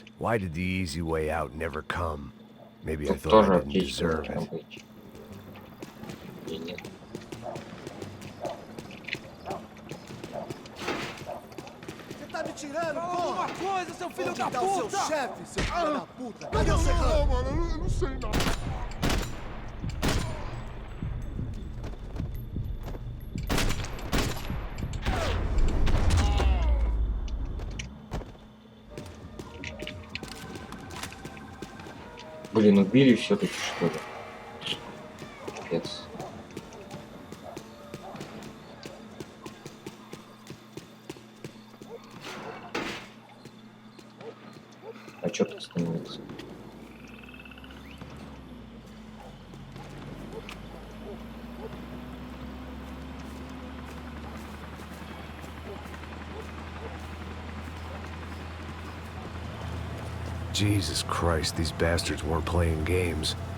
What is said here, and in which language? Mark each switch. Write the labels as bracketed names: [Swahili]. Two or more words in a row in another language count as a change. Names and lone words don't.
[English] Why did the easy way out never come? Maybe I [Russian] Тут [English] thought [Russian] тоже [English] I didn't [Russian] аптечка [English] deserve [Russian] должна [English] it. [Russian] быть. И нет. [Portuguese] Você tá me tirando, porra? Alguma coisa, seu filho da puta! Onde tá o seu chefe, seu filho da puta? Cadê o serrano? mano, eu não sei não. [Russian] Блин, убили все-таки, что ли? Капец. А чё ты остановился? [English] Jesus Christ, these bastards weren't playing games.